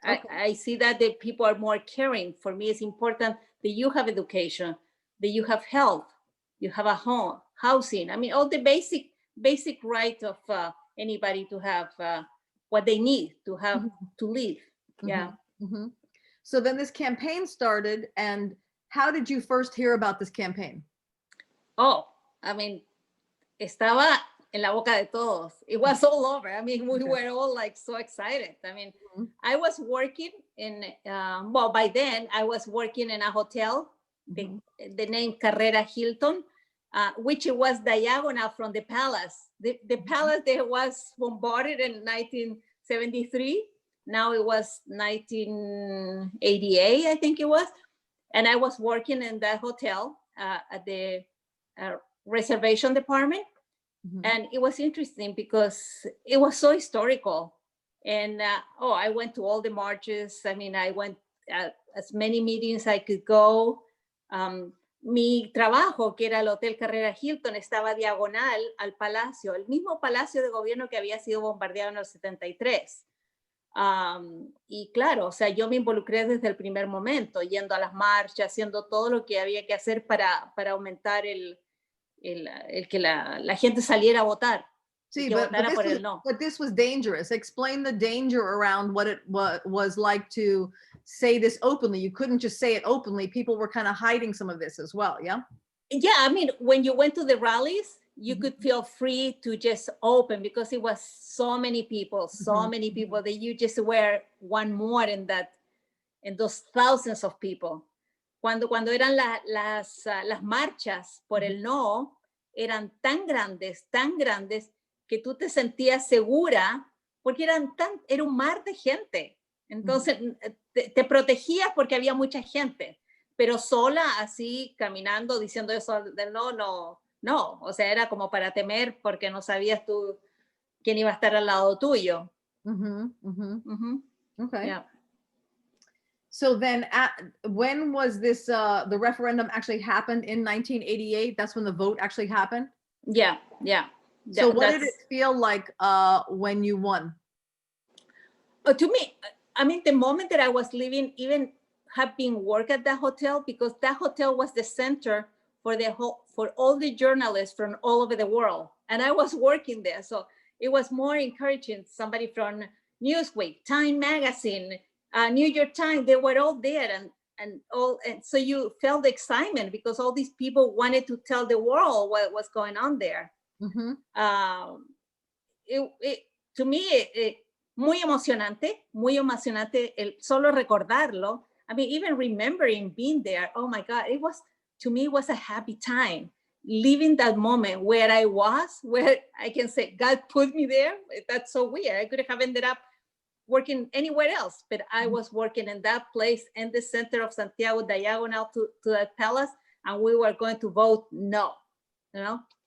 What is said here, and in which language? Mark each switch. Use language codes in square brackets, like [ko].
[en] I see that the people are more caring. For me, it's important that you have education, that you have health, you have a home, housing. I mean, all the basic right of anybody to have what they need to have to live. Yeah. So then this campaign started, and how did you first hear about this campaign? Oh, I mean, [es] estaba en la boca de todos. [en] It was all over. I mean, we were all like so excited. I mean, I was working in, by then I was working in a hotel, the name Carrera Hilton, which was diagonal from the palace. The palace that was bombarded in 1973. Now it was 1988, I think it was. And I was working in that hotel at the reservation department. And it was interesting because it was so historical. And I went to all the marches. I mean, I went as many meetings I could go. [es] Mi trabajo, que era el Hotel Carrera Hilton, estaba diagonal al palacio, el mismo palacio de gobierno que había sido bombardeado en el 73. Y claro, o sea, yo me involucré desde el primer momento, yendo a las marchas, haciendo todo lo que había que hacer para aumentar el que la gente saliera a votar. [en] Sí, but this was dangerous. Explain the danger around what it was like to say this openly. You couldn't just say it openly. People were kind of hiding some of this as well, yeah? Yeah, I mean, when you went to the rallies, you could feel free to just open because it was so many people that you just were one more in those thousands of people. [es] Cuando eran las marchas por el no, eran tan grandes, que tú te sentías segura, porque era un mar de gente. Entonces, te protegías porque había mucha gente, pero sola, así, caminando, diciendo eso del no. O sea, era como para temer porque no sabías tú quién iba a estar al lado tuyo. [en] Okay. Yeah. So then when was this, the referendum actually happened in 1988? That's when the vote actually happened? Yeah. So what did it feel like when you won? To me, I mean, the moment that I was leaving, even having work at that hotel, because that hotel was the center for all the journalists from all over the world, and I was working there, so it was more encouraging. Somebody from Newsweek, Time Magazine, New York Times, they were all there, and so you felt the excitement because all these people wanted to tell the world what was going on there. Mm-hmm. To me, [es] muy emocionante el solo recordarlo. [en] I mean, even remembering being there, oh my God, to me, it was a happy time. Living that moment where I was, where I can say, God put me there. That's so weird. I could have ended up working anywhere else, but I was working in that place in the center of Santiago, diagonal to that palace, and we were going to vote no, you know?